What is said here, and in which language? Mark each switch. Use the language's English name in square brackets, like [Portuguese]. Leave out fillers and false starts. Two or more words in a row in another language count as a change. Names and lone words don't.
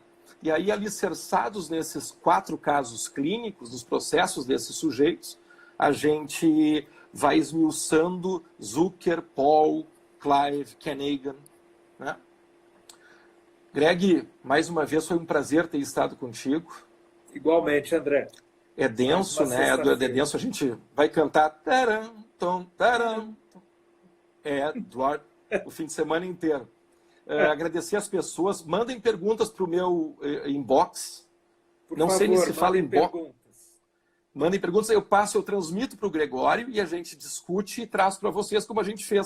[Portuguese] E aí, alicerçados nesses 4 casos clínicos, nos processos desses sujeitos, a gente vai esmiuçando Zucker, Paul, Clive, Ken Hagen. Né? Greg, mais uma vez foi um prazer ter estado contigo. Igualmente, André. É denso, né? É denso, a gente vai cantar taram, tom, taram. Eduardo, o fim de semana inteiro. Agradecer as pessoas. Mandem perguntas para o meu inbox. Não sei se fala inbox. Mandem perguntas, eu transmito para o Gregório e a gente discute e traz para vocês como a gente fez.